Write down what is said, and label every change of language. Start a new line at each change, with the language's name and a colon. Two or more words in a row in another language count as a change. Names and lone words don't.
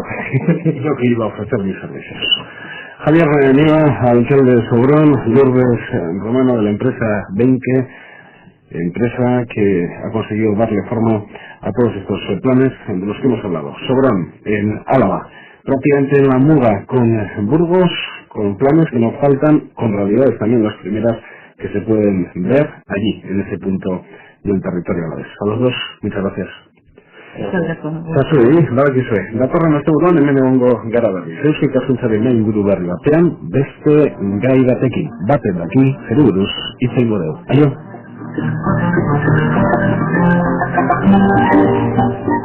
Spanish: Yo que iba a ofrecer mis servicios. Javier Nieva, alcalde de Sobrón, Lourdes Romano de la empresa Benque, empresa que ha conseguido darle forma a todos estos planes de los que hemos hablado. Sobrón, en Álava, prácticamente en la muga con Burgos, con planes que nos faltan, con realidades también las primeras que se pueden ver allí, en ese punto del territorio alavés. A los dos, muchas gracias.
Basque: Zazui, badakizue, datorren asteburuan hemen egongo gara berriz. Eusko Ikaskuntzaren inguru berri batean, beste gai batekin, baten daki, zeri buruz, hitz egingo dugu. Aio!